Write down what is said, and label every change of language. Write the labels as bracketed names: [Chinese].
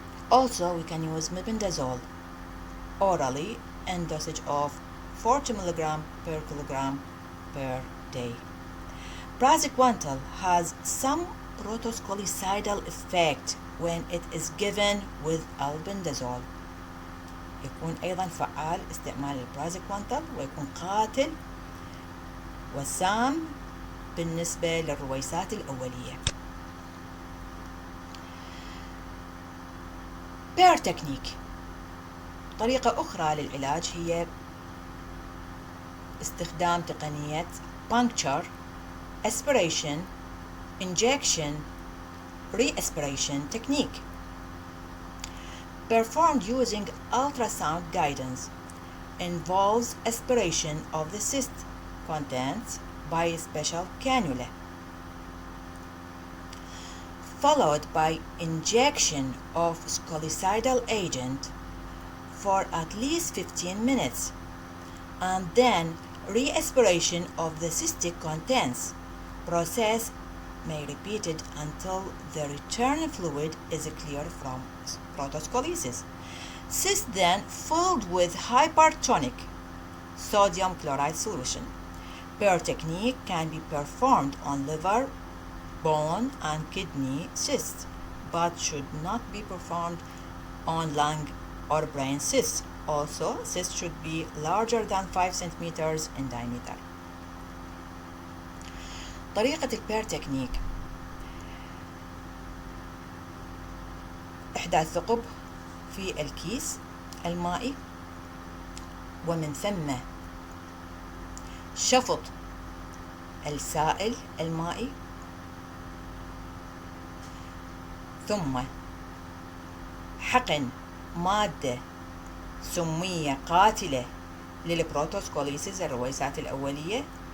[English] Also, we can use mebendazole orally in dosage of 40 mg per kilogram per day. Praziquantel has some protoscolicidal effect when it is given with albendazole. [Arabic] يكون أيضا فعال استعمال البرازيكوانتل ويكون قاتل وسام بالنسبة للرويسات الأولية. [English] بير تكنيك. [Arabic] طريقة أخرى للعلاج هي استخدام تقنية puncture, aspiration, injection, re-aspiration technique. [English] Performed using ultrasound guidance, involves aspiration of the cyst contents by a special cannula, followed by injection of scolicidal agent for at least 15 minutes, and then re-aspiration of the cystic contents process may be repeated until the return fluid is clear from protoscolices. Cysts then filled with hypertonic sodium chloride solution. Per technique can be performed on liver, bone, and kidney cysts, but should not be performed on lung or brain cysts. Also, cysts should be larger than 5 centimeters in diameter. [Arabic] طريقة البير تكنيك: إحداث ثقب في الكيس المائي، ومن ثم شفط السائل المائي، ثم حقن مادة سمية قاتلة للبروتوسكوليسيس الرويسات الأولية.